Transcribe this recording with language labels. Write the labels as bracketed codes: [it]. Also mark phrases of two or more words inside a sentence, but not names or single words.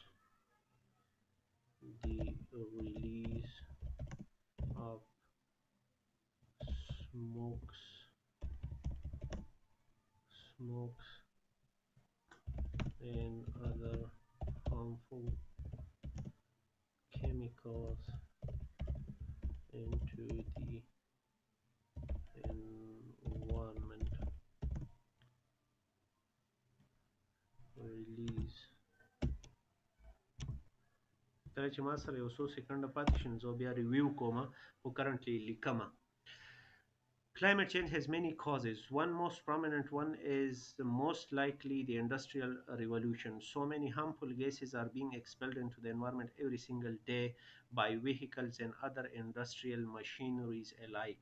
[en] the release of smokes and other harmful chemicals into the environment. [ps] Release کله چې ما سره یو څو سکنډه پاتې شي نو زه بیا ریویو کوم خو کرنټلی لیکمه. [en] Climate change has many causes. One most prominent one is most likely the industrial revolution. So many harmful gases are being expelled into the environment every single day by vehicles and other industrial machineries alike.